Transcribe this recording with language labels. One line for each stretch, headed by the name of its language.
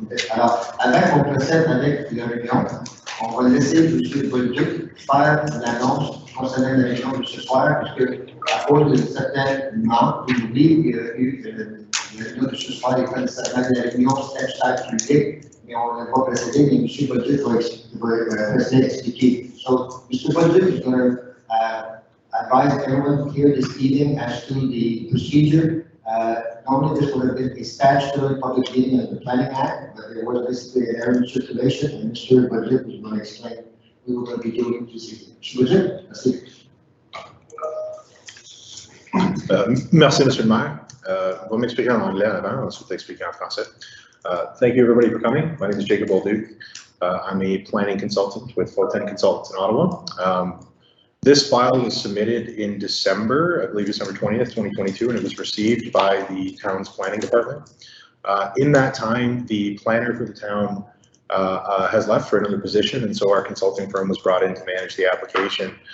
French: Alors, avant qu'on procède avec la réunion, on va laisser M. Bauduc faire l'annonce concernant la réunion de ce soir, puisque à cause de certains membres qui oublient qu'il y a eu la réunion de ce soir, il n'y a pas nécessairement de la réunion statutaire publique, mais on va procéder, mais M. Bauduc va expliquer.
English: So, Mr. Bauduc is going to advise everyone here this evening as to the procedure. Normally this would have been a statutory public meeting of the Planning Act, but there was basically an error in circulation, and Mr. Bauduc is going to explain what we were going to be doing this evening. Mr. Bauduc, that's it.
French: Merci, Monsieur le Maire. On va m'expliquer en anglais avant, ensuite expliquer en français.
English: Thank you, everybody, for coming. My name is Jacob Bauduc. I'm a planning consultant with Fulton Consultants in Ottawa. This file was submitted in December, I believe December 20th, 2022, and it was received by the town's planning department. In that time, the planner for the town has left for another position, and so our consulting firm was brought in to manage the application.